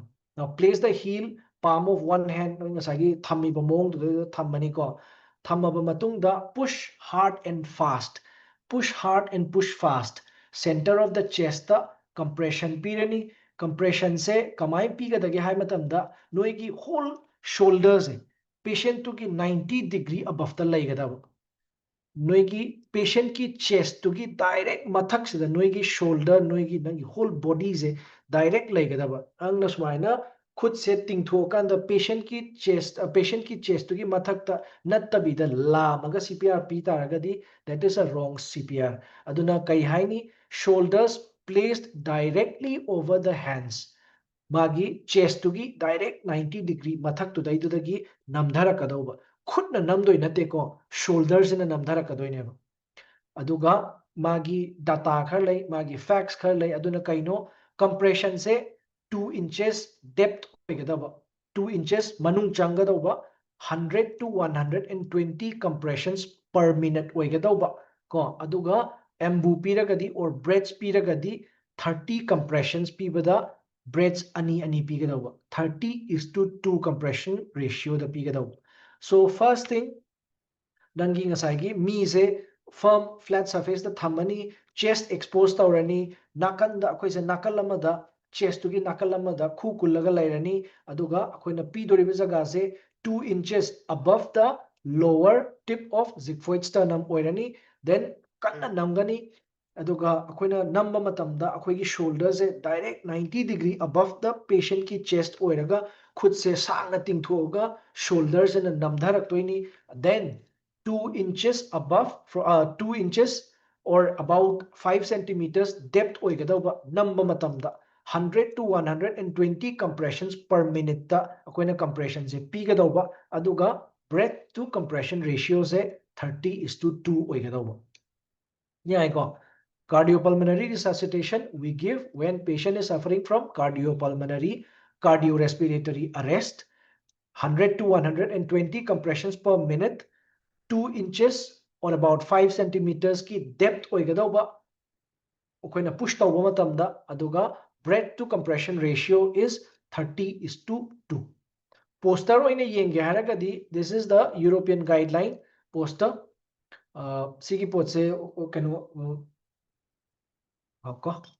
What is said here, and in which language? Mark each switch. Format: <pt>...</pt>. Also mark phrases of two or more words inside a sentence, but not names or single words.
<en>Now place the heel palm of one hand</en> <mni>ꯉꯁꯥꯏꯒꯤ ꯊꯝꯃꯤꯕ ꯃꯑꯣꯡꯗꯨꯗ ꯊꯝꯃꯅꯤꯀꯣ ꯊꯝꯃꯕ ꯃꯇꯨꯡꯗ</mni> <en>push hard and fast push hard and push fast center of the chest</en> <mni>ꯗ compression ꯄꯤꯔꯅꯤ compression ꯁꯦ ꯀꯃꯥꯏ ꯄꯤꯒꯗꯒꯦ ꯍꯥꯏ ꯃꯇꯝꯗ ꯅꯣꯏꯒꯤ</mni> <en>whole shoulder</en> <mni>ꯁꯦ patient ꯇꯨꯒꯤ</mni> <en>90 degree above</en> <mni>ꯗ ꯂꯩꯒꯗꯕ ꯅꯣꯏꯒꯤ patient ꯀꯤ chest ꯇꯨꯒꯤ direct ꯃꯊꯛꯁꯤꯗ ꯅꯣꯏꯒꯤ shoulder ꯅꯣꯏꯒꯤ ꯅꯪꯒꯤ</mni> <en>whole body</en> <mni>ꯁꯦ direct ꯂꯩꯒꯗꯕ ꯅꯪꯅ ꯁꯨꯃꯥꯏꯅ ꯈꯨꯠꯁꯦ ꯇꯤꯡꯊꯣꯛꯑꯀꯥꯟꯗ patient ꯀꯤ chest ꯇꯨꯒꯤ ꯃꯊꯛꯇ ꯅꯠꯇꯕꯤꯗ ꯂꯥꯝꯃꯒ CPR ꯄꯤ ꯇꯥꯔꯒꯗꯤ</mni> <en>that is a wrong CPR</en> <mni>ꯑꯗꯨꯅ ꯀꯩ ꯍꯥꯏꯅꯤ</mni> <en>shoulders placed directly over the hands</en> <mni>ꯃꯥꯒꯤ chest ꯇꯨꯒꯤ</mni> <en>direct 90 degree</en> <mni>ꯃꯊꯛꯇꯨꯗꯩꯗꯨꯗꯒꯤ ꯅꯝꯊꯔꯛꯀꯗꯧꯕ ꯈꯨꯠꯅ ꯅꯝꯗꯣꯏ ꯅꯠꯇꯦꯀꯣ ꯁꯣꯜꯗꯔꯁꯤꯅ ꯅꯝꯊꯔꯛꯀꯗꯣꯏꯅꯦꯕ ꯑꯗꯨꯒ ꯃꯥꯒꯤ ꯗꯥꯇꯥ ꯈꯔ ꯂꯩ ꯃꯥꯒꯤ ꯐꯦꯛꯁ ꯈꯔ ꯂꯩ ꯑꯗꯨꯅ ꯀꯩꯅꯣ ꯀꯝꯄ꯭ꯔꯦꯁꯟꯁꯦ</mni> <en>2 inches depth</en> <mni>ꯑꯣꯏꯒꯗꯕ 2 inches ꯃꯅꯨꯡ ꯆꯪꯒꯗꯧꯕ 100 to</mni> <en>120 compressions per minute</en> <mni>ꯑꯣꯏꯒꯗꯧꯕ ꯀꯣ ꯑꯗꯨꯒ ꯑꯦꯝꯕꯨ ꯄꯤꯔꯒꯗꯤ</mni> <en>or breaths</en> <mni>ꯄꯤꯔꯒꯗꯤ 30 compressions ꯄꯤꯕꯗ breaths ꯑꯅꯤ ꯄꯤꯒꯗꯧꯕ</mni> <en>30:2 compression ratio</en> <mni>ꯗ ꯄꯤꯒꯗꯧꯕ</mni> <en>so first thing</en> <mni>ꯅꯪꯒꯤ ꯉꯁꯥꯏꯒꯤ ꯃꯤꯁꯦ</mni> <en>firm flat surface</en> <mni>ꯗ ꯊꯝꯃꯅꯤ</mni> <en>chest expose</en> <mni>ꯇꯧꯔꯅꯤ ꯅꯥꯀꯟꯗ ꯑꯩꯈꯣꯏꯁꯦ ꯅꯥꯀꯜ ꯑꯃꯗ chest ꯇꯨꯒꯤ ꯅꯥꯀꯜ ꯑꯃꯗ ꯈꯨ ꯀꯨꯜꯂꯒ ꯂꯩꯔꯅꯤ ꯑꯗꯨꯒ ꯑꯩꯈꯣꯏꯅ ꯄꯤꯗꯣꯔꯤꯕ ꯖꯒꯥꯁꯦ</mni> <en>2 inches above the lower tip of xiphoid sternum</en> <mni>ꯑꯣꯏꯔꯅꯤ then ꯀꯟꯅ ꯅꯝꯒꯅꯤ ꯑꯗꯨꯒ ꯑꯩꯈꯣꯏꯅ ꯅꯝꯕ ꯃꯇꯝꯗ ꯑꯩꯈꯣꯏꯒꯤ ꯁꯣꯜꯗꯔꯁꯦ</mni> <en>direct 90 degree above the patient</en> <mni>ꯀꯤ chest ꯑꯣꯏꯔꯒ ꯈꯨꯠꯁꯦ ꯁꯥꯡꯅ ꯇꯤꯡꯊꯣꯛꯑꯒ ꯁꯣꯜꯗꯔꯁꯤꯅ ꯅꯝꯊꯔꯛꯇꯣꯏꯅꯤ</mni> <en>then 2 inches above 2 inches or about 5 centimeters depth</en> <mni>ꯑꯣꯏꯒꯗꯧꯕ ꯅꯝꯕ ꯃꯇꯝꯗ</mni> <en>100 to 120 compressions per minute</en> <mni>ꯗ ꯑꯩꯈꯣꯏꯅ compression ꯁꯦ ꯄꯤꯒꯗꯧꯕ ꯑꯗꯨꯒ</mni> <en>breath to compression ratio</en> <mni>ꯁꯦ 30:2 ꯑꯣꯏꯒꯗꯧꯕ</mni> <en>ꯌꯥꯏꯀꯣ cardiopulmonary resuscitation we give when patient is suffering from cardiopulmonary cardiorespiratory arrest 100 to 120 compressions per minute 2 inches or about 5 centimeters की depth ओइगदौबा अखोइना push</en> <mni>ꯇꯧꯕ ꯃꯇꯝꯗ ꯑꯗꯨꯒ</mni> <en>breath to compression ratio is 30:2 poster</en> <mni>ꯑꯣꯏꯅ ꯌꯦꯡꯉꯦ ꯍꯥꯔꯒꯗꯤ</mni> <en>this is the European guideline poster</en> <mni>ꯁꯤꯒꯤ ꯄꯣꯠꯁꯦ ꯀꯅꯣ ꯑꯥꯄꯀꯣ</mni>